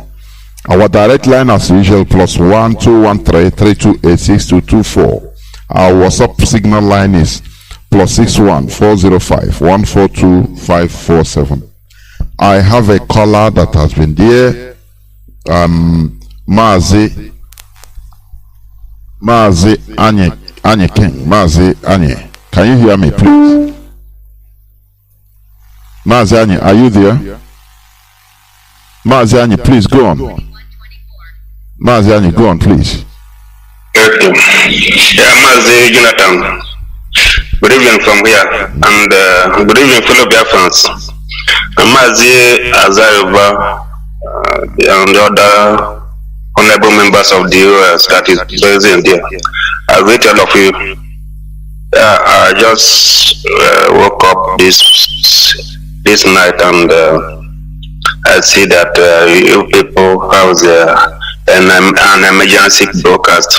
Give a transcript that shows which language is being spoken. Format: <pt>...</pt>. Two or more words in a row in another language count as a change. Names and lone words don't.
<en>Our direct line as usual +1 213 328 6224. Our WhatsApp signal line is +61 405 142 547. I have a caller that has been there. Mazi Anye King. Mazi Anye. Can you hear me, please? Mazi Anye, are you there? Mazi Anye, please go on. Mazi Anye, go on, please. Yeah, Mazi Jonathan. Good evening from here, and good evening, fellow Biafrans. Mazi Azariba and the other honorable members of the US that is present there. I greet all of you. I just woke up this night, and I see that you people have an emergency broadcast.</en>